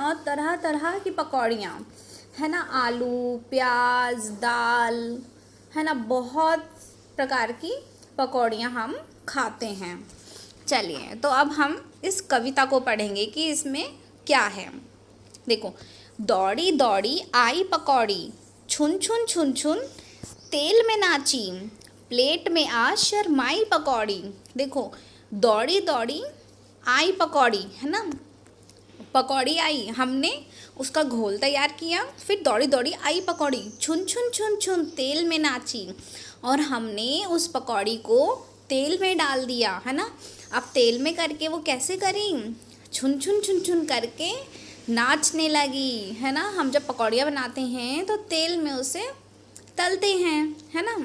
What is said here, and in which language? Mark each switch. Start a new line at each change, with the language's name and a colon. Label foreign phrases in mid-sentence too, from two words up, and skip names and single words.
Hindi: और तरह तरह की पकौड़ियाँ, है ना, आलू प्याज दाल, है ना, बहुत प्रकार की पकौड़ियाँ हम खाते हैं। चलिए, तो अब हम इस कविता को पढ़ेंगे कि इसमें क्या है। देखो, दौड़ी दौड़ी आई पकौड़ी, छुन छुन छुन छुन तेल में नाची, प्लेट में आ शर्माई पकौड़ी। देखो, दौड़ी दौड़ी आई पकौड़ी, है ना। पकौड़ी आई, हमने उसका घोल तैयार किया, फिर दौड़ी दौड़ी आई पकौड़ी, छुन छुन छुन छुन तेल में नाची, और हमने उस पकौड़ी को तेल में डाल दिया, है ना। अब तेल में करके वो कैसे करी? छुन छुन छुन छुन करके नाचने लगी, है ना। हम जब पकौड़ियाँ बनाते हैं तो तेल में उसे तलते हैं, है ना।